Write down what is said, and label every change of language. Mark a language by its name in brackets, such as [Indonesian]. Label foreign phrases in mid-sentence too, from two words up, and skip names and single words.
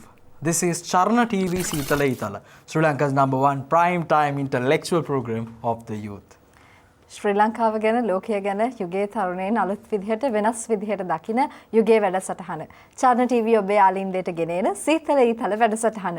[English] This is Charana TV Eathala, Sri Lanka's #1 prime time intellectual program of the youth. [Sinhala] ශ්‍රී ලංකාව ගැන ලෝකය ගැන යුගයේ තරුණයින් අලුත් විදිහට වෙනස් විදිහට දකින යුගයේ වැඩසටහන. Charana TV ඔබේ ආලින්දයට ගෙනෙන සීතල ඊතල වැඩසටහන.